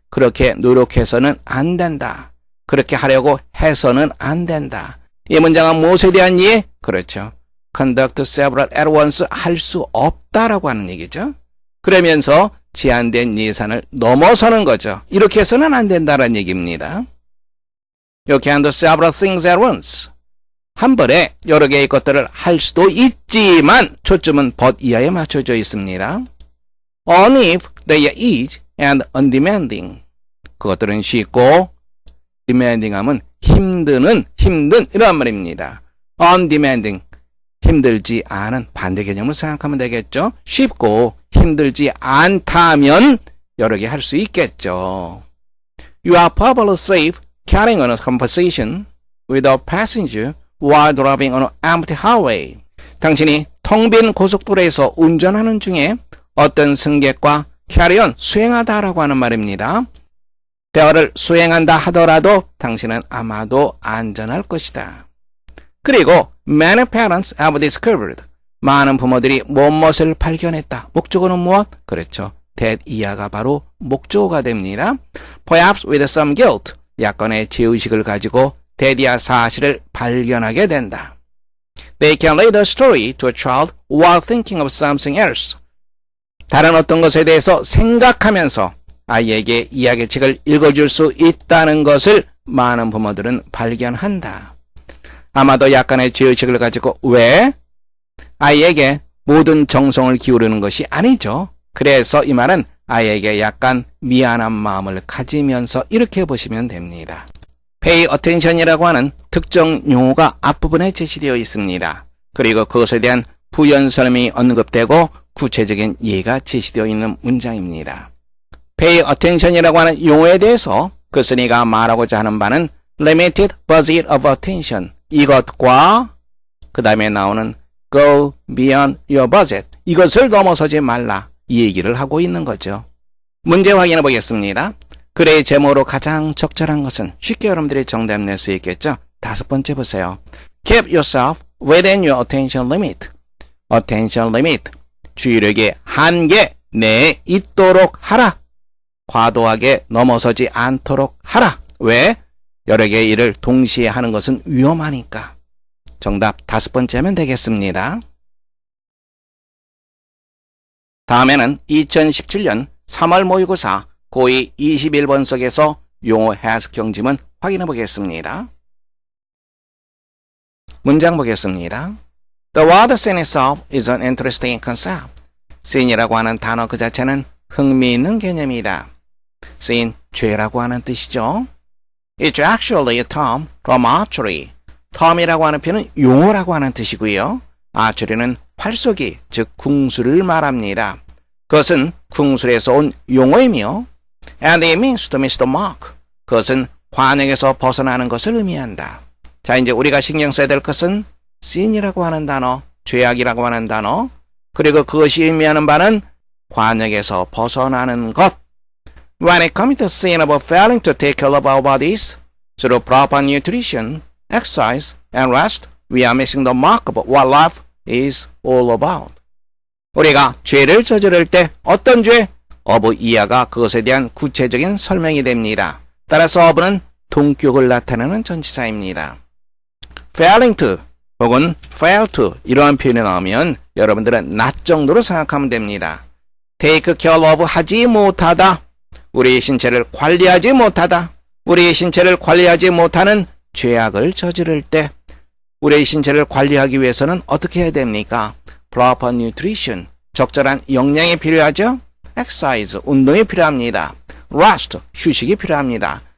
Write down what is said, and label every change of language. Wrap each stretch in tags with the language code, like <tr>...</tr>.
<ko>그렇게 노력해서는 안 된다. 그렇게 하려고 해서는 안 된다. 이 문장은 무엇에 대한 이해? 그렇죠.</ko> <en>conduct several at once</en> <ko>할 수 없다라고 하는 얘기죠. 그러면서 제한된 예산을 넘어서는 거죠. 이렇게 해서는 안 된다라는 얘기입니다.</ko> <en>You can do several things at once.</en> <ko>한 번에 여러 개의 것들을 할 수도 있지만 초점은 but 이하에 맞춰져 있습니다.</ko> <en>Only if they are easy and undemanding.</en> <ko>그것들은 쉽고 demanding 하면 힘든 이런 말입니다. undemanding 힘들지 않은 반대 개념을 생각하면 되겠죠. 쉽고 힘들지 않다면 여러 개 할 수 있겠죠.</ko> <en>You are probably safe carrying on a conversation with a passenger while driving on an empty highway.</en> <ko>당신이 텅 빈 고속도로에서 운전하는 중에 어떤 승객과 carry on, 수행하다라고 하는 말입니다. 대화를 수행한다 하더라도 당신은 아마도 안전할 것이다. 그리고</ko> <en>many parents have discovered.</en> <ko>많은 부모들이 무엇을 발견했다. 목적어는 무엇? 그렇죠. that 이하가 바로 목적어가 됩니다.</ko> <en>Perhaps with some guilt.</en> <ko>약간의 죄의식을 가지고 that 사실을 발견하게 된다.</ko> <en>They can read a story to a child while thinking of something else.</en> <ko>다른 어떤 것에 대해서 생각하면서 아이에게 이야기책을 읽어줄 수 있다는 것을 많은 부모들은 발견한다. 아마도 약간의 죄의식을 가지고 왜? 아이에게 모든 정성을 기울이는 것이 아니죠. 그래서 이 말은 아이에게 약간 미안한 마음을 가지면서 이렇게 보시면 됩니다. pay attention이라고 하는 특정 용어가 앞부분에 제시되어 있습니다. 그리고 그것에 대한 부연 설명이 언급되고 구체적인 예가 제시되어 있는 문장입니다. pay attention이라고 하는 용어에 대해서 그스니가 말하고자 하는 바는</ko> <en>limited budget of attention</en> <ko>이것과 그 다음에 나오는</ko> <en>go beyond your budget</en> <ko>이것을 넘어서지 말라 이 얘기를 하고 있는 거죠. 문제 확인해 보겠습니다. 글의 제목으로 가장 적절한 것은 쉽게 여러분들이 정답 낼 수 있겠죠. 5번째 보세요.</ko> <en>Keep yourself within your attention limit. attention limit.</en> <ko>주의력의 한계 내에 있도록 하라. 과도하게 넘어서지 않도록 하라. 왜? 여러 개의 일을 동시에 하는 것은 위험하니까. 정답 5번째 하면 되겠습니다. 다음에는 2017년 3월 모의고사 고2 21번 속에서 용어 해석 경지문 확인해 보겠습니다. 문장 보겠습니다.</ko> <en>The word sin itself is an interesting concept.</en> <ko>sin이라고 하는 단어 그 자체는 흥미있는 개념이다. sin, 죄라고 하는 뜻이죠.</ko> <en>It's actually a term from archery.</en> <ko>term이라고 하는 표현은 용어라고 하는 뜻이고요. archery는 활쏘기, 즉 궁수를 말합니다. 그것은 궁술에서 온 용어이며</ko> <en>and it means to miss the mark.</en> <ko>그것은 관역에서 벗어나는 것을 의미한다. 자, 이제 우리가 신경 써야 될 것은 sin이라고 하는 단어, 죄악이라고 하는 단어, 그리고 그것이 의미하는 바는 관역에서 벗어나는 것.</ko> <en>When it comes to sin about failing to take care of our bodies through proper nutrition, exercise, and rest, we are missing the mark of what life is all about.</en> <ko>우리가 죄를 저지를 때 어떤 죄? of 이하가 그것에 대한 구체적인 설명이 됩니다. 따라서 of는 동격을 나타내는 전치사입니다. failing to 혹은 fail to 이러한 표현이 나오면 여러분들은 not 정도로 생각하면 됩니다. take care of 하지 못하다. 우리의 신체를 관리하지 못하다. 우리의 신체를 관리하지 못하는 죄악을 저지를 때 우리의 신체를 관리하기 위해서는 어떻게 해야 됩니까? proper nutrition, 적절한 영양이 필요하죠? exercise, 운동이 필요합니다. rest, 휴식이 필요합니다.</ko>